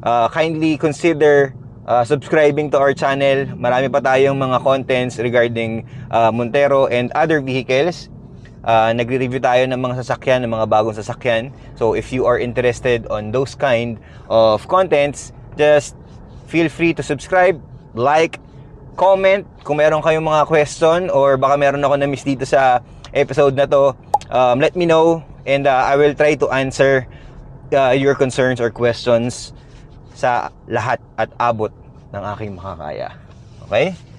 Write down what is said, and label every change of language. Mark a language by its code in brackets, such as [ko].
[en] Kindly consider subscribing to our channel. [tl] Marami pa tayong mga contents regarding Montero and other vehicles. Nagre-review tayo ng mga sasakyan, ng mga bagong sasakyan. [en] So if you are interested on those kind of contents, just feel free to subscribe, like, comment. [tl] Kung meron kayong mga question or baka meron ako na-miss dito sa episode na to, [en] let me know and I will try to answer your concerns or questions [tl] sa lahat at abot ng aking makakaya. Okay?